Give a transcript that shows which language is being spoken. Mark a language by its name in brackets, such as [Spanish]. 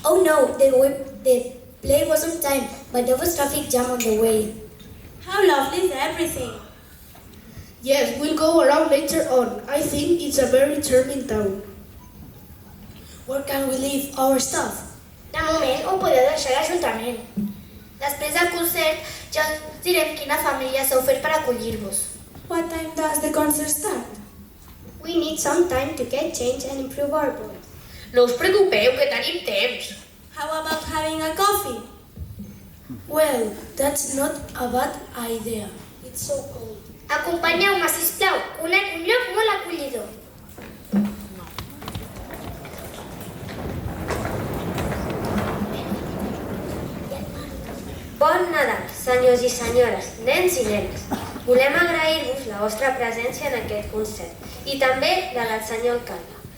[English] Oh no, the play was on time, but there was traffic jam on the way. How lovely is everything. Yes, we'll go around later on. I think it's a very charming town. Where can we leave our stuff? [Catalan] De moment ho podeu deixar a l'Ajuntament. Després del concert ja us direm quina família s'ha ofert per acollir-vos. [English] What time does the concert start? We need some time to get changed and improve our board. [Catalan] No us preocupeu, que tenim temps. [English] How about having a coffee? Well, that's not a bad idea. It's so cold. [Catalan] Acompanyeu-me, sisplau. Conec un lloc molt acollidor. Bon Nadal, senyors i senyores, nens i nenes. Volem agrair-vos la vostra presència en aquest concert i també la del senyor alcalde.